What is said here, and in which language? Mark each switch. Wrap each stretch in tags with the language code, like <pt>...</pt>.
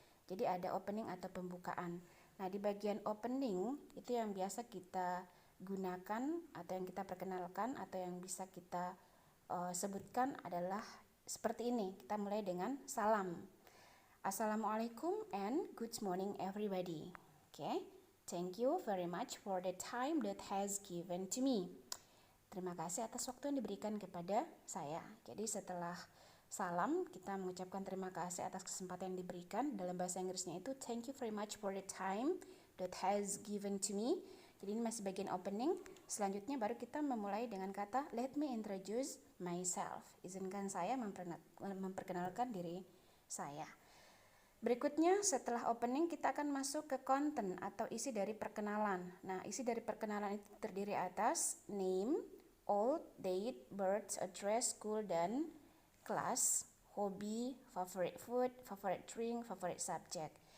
<id>Jadi ada opening atau pembukaan. Nah, di bagian opening itu yang biasa kita gunakan atau yang kita perkenalkan atau yang bisa kita sebutkan adalah seperti ini. Kita mulai dengan salam.</id> <en>Assalamualaikum and good morning everybody. Okay, thank you very much for the time that has given to me.</en> <id>Terima kasih atas waktu yang diberikan kepada saya. Jadi setelah salam, kita mengucapkan terima kasih atas kesempatan yang diberikan. Dalam bahasa Inggrisnya itu</id> <en>thank you very much for the time that has given to me.</en> <id>Jadi ini masih bagian opening. Selanjutnya baru kita memulai dengan kata</id> <en>let me introduce myself.</en> <id>Izinkan saya memperkenalkan diri saya. Berikutnya setelah opening kita akan masuk ke content atau isi dari perkenalan. Nah, isi dari perkenalan itu terdiri atas name, old, date, birth, address, school, dan kelas, hobi, favorite food, favorite drink, favorite subject.</id>